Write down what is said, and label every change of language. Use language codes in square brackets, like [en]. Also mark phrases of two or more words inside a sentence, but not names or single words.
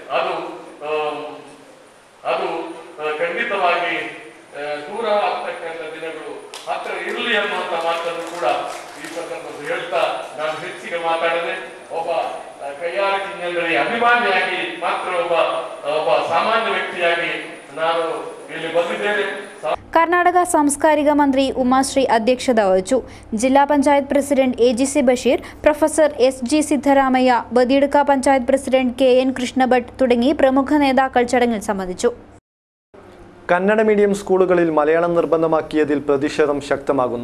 [kn] ಅದು ಖಂಡಿತವಾಗಿ ದೂರ ಆಗ್ತಕ್ಕಂಥ ದಿನಗಳು ಹತ್ತಿರ ಇರಲಿ ಅನ್ನುವಂಥ ಮಾತನ್ನು ಕೂಡ ಈ ಸಂದರ್ಭದಲ್ಲಿ ಹೇಳ್ತಾ ನಾನು ಹೆಚ್ಚಿಗೆ ಮಾತಾಡದೆ ಒಬ್ಬ ಕಯ್ಯಾರ ಕಿಞ್ಞಣ್ಣರಿ ಅಭಿಮಾನಿಯಾಗಿ ಮಾತ್ರ ಒಬ್ಬ ಸಾಮಾನ್ಯ ವ್ಯಕ್ತಿಯಾಗಿ ನಾನು ಇಲ್ಲಿ ಬಂದಿದ್ದೇನೆ. [ml] കർണാടക സാംസ്കാരിക മന്ത്രി ഉമാശ്രീ അധ്യക്ഷത വഹിച്ചു. ജില്ലാ പഞ്ചായത്ത് പ്രസിഡന്റ് AGC ബഷീർ, പ്രൊഫസർ SG സിദ്ധരാമയ്യ, ബദിയടുക്ക പഞ്ചായത്ത് പ്രസിഡന്റ് KN കൃഷ്ണഭട്ട് തുടങ്ങി പ്രമുഖ നേതാക്കൾ ചടങ്ങിൽ സംബന്ധിച്ചു. കന്നഡ മീഡിയം സ്കൂളുകളിൽ മലയാളം നിർബന്ധമാക്കിയതിൽ പ്രതിഷേധം ശക്തമാകുന്നു.